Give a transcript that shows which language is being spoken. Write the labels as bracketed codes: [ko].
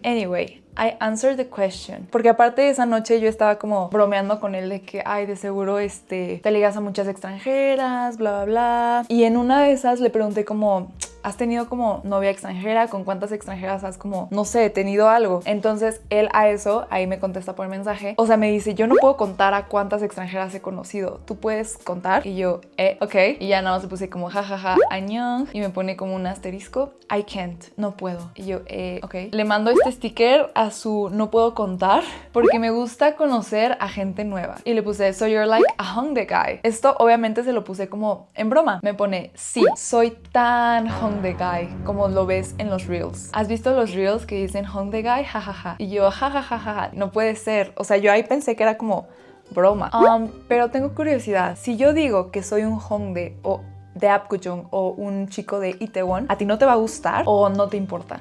[en] Anyway, I answered the question. [es] Porque aparte de esa noche yo estaba como bromeando con él de que, ay, de seguro te ligas a muchas extranjeras, bla, bla, bla. Y en una de esas le pregunté como, ¿has tenido como novia extranjera? ¿Con cuántas extranjeras has como, no sé, tenido algo? Entonces él a eso, ahí me contesta por mensaje. O sea, me dice, yo no puedo contar a cuántas extranjeras he conocido. ¿Tú puedes contar? Y yo, ok. Y ya nada más le puse como, jajaja, añón. Y me pone como un asterisco. [en] I can't, [es] no puedo. Y yo, ok. Le mando este sticker a su no puedo contar porque me gusta conocer a gente nueva. Y le puse, [en] so you're like a Hongdae guy. [es] Esto obviamente se lo puse como en broma. Me pone, sí, soy tan Hongdae guy como lo ves en los reels. ¿Has visto los reels que dicen Hongdae guy? Jajaja. Y yo, jajajaja, no puede ser. O sea, yo ahí pensé que era como broma. Pero tengo curiosidad. Si yo digo que soy un Hongdae o de Apgujeong o un chico de Itaewon, ¿a ti no te va a gustar o no te importa?